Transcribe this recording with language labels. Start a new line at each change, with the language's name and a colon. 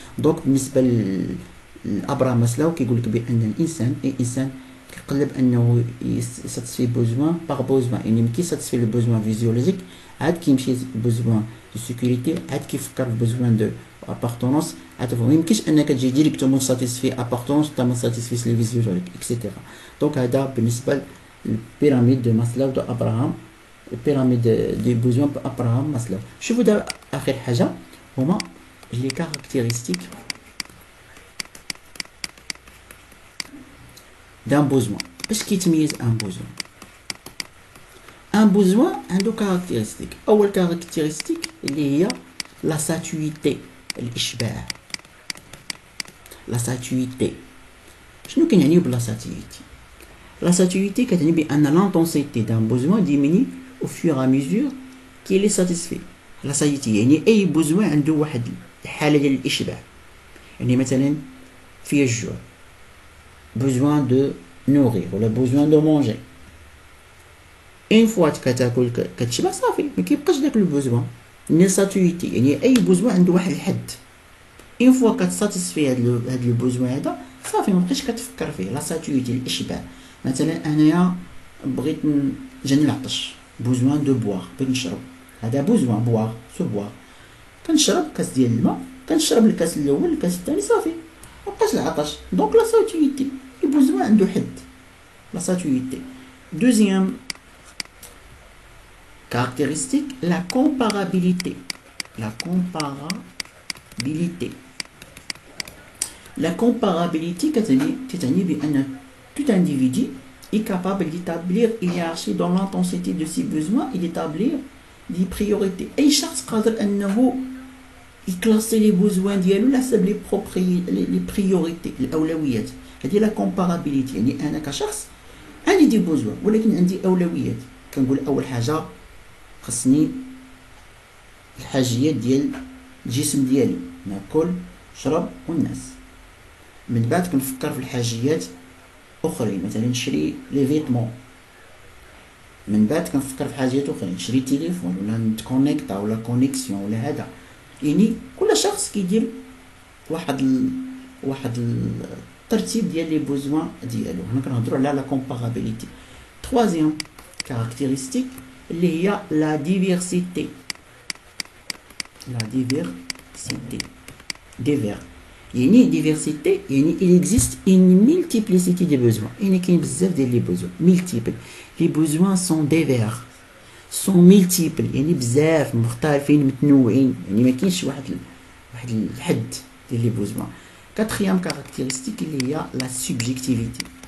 Arabic: دونك بالنسبه لابراهام ماسلو كيقول لك بان الانسان اي انسان كيقلب انه يساتسفي بوزوان باغ بوزوان، يعني ملي كيساتسفي لو بوزوان فيزيولوجيك عاد كيمشي بوزوان دو سيكوريتي، عاد كيفكر في بوزوان دو ابارتونونس، عاد ما يمكنش انك تجي ديريكتومون ساتيسفي ابارتونونس تا ما ساتيسفيش لي فيزيولوجيك اكسيتيرا. دونك هذا بالنسبه للبيراميد دو ماسلو دو ابراهام
French: pyramide des besoins Abraham Maslow.
Arabic: شوفوا دابا آخر حاجة هما
French: les caractéristiques d'un besoin.
Arabic: باش كيتميز un besoin؟ un besoin عنده caractéristique. أول caractéristique اللي هي la satiété، الإشباع.
French: la satiété
Arabic: شنو كنعني بلا satiété؟
French: la satiété كتعني بأن l'intensité d'un besoin diminue au fur et à mesure qu'il est satisfait.
Arabic: la satiété يعني أي besoin عنده واحد الحالة ديال الإشباع. يعني مثلا فيه الجوع،
French: besoin de nourrir
Arabic: ولا
French: besoin de manger.
Arabic: une fois كتاكل كتشبع صافي، ما كيبقاش داك البوزوان. يعني satiété يعني أي besoin عنده واحد الحد. une fois كتساتيسفي هاد البوزوان هذا صافي، ما بقيتش كتفكر فيه. لا satiété الإشباع. مثلا أنايا بغيت جاني العطش، besoin de boire، بغيت نشرب، هذا besoin boire سو boire. كنشرب كاس ديال الماء، كنشرب الكاس الاول الكاس الثاني صافي، مبقاش العطش. دونك لا satiété البوزوان عنده حد. لا satiété.
French: deuxième caractéristique la comparabilité. la comparabilité. la comparabilité كتعني بأن tout individu est capable d'établir une hiérarchie dans l'intensité de ses besoins et d'établir des priorités.
Arabic: أي شخص قادر أنه يكلاسي لي بوزوان ديالو على حسب لي بريوريتي، الأولويات. هذه لا كومبارابيليتي. يعني أنا كشخص عندي دي بوزوان ولكن عندي أولويات. كنقول أول حاجة خصني الحاجيات ديال الجسم ديالي، ناكل نشرب ونعس. من بعد كنفكر في الحاجيات اخرين، مثلا نشري لي فيتمون. من بعد كنفكر في حاجات اخرين، نشري تليفون ولا نتكونيكتا ولا كونيكسيون ولا هذا. يعني كل شخص كيدير واحد الترتيب ديال لي بوزوان ديالو. هنا كنهضروا على لا كومبارابيليتي. troisième caractéristique اللي هي لا ديفيرسيتي. لا ديفيرسيتي ديفير يعني ديفيرسيتي يعني
French: il existe une multiplicité des besoins.
Arabic: يعني كاين بزاف ديال لي بوزوان multiple.
French: les besoins sont divers sont multiples
Arabic: يعني بزاف مختلفين متنوعين. يعني ما كاينش واحد الحد ديال لي بوزوان.
French: quatrième caractéristique اللي هي la subjectivité.